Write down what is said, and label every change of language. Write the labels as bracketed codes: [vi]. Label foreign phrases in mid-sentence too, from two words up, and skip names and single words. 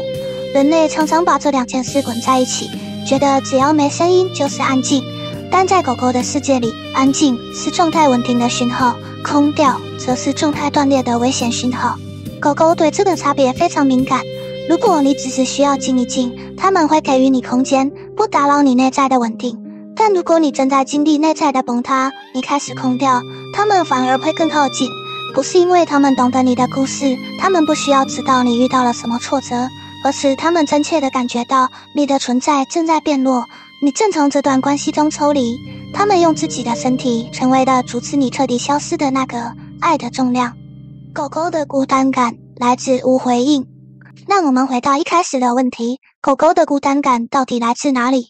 [zh] 人類常常把這兩件事混在一起，覺得只要沒聲音就是安靜，但在狗狗的世界裡，安靜是狀態穩定的訊號，空調則是狀態斷裂的危險訊號。狗狗對這個差別非常敏感。如果你只是需要靜一靜，它們會給予你空間，不打擾你內在的穩定。但如果你正在經歷內在的崩塌，你開始空掉，它們反而會更靠近。不是因為它們懂得你的故事，它們不需要知道你遇到了什麼挫折，而是它們真切地感覺到你的存在正在變弱，你正從這段關係中抽離。他們用自己的身體成為了阻止你徹底消失的那個愛的重量。狗狗的孤單感來自無回應。讓我們回到一開始的問題，狗狗的孤單感到底來自哪裡？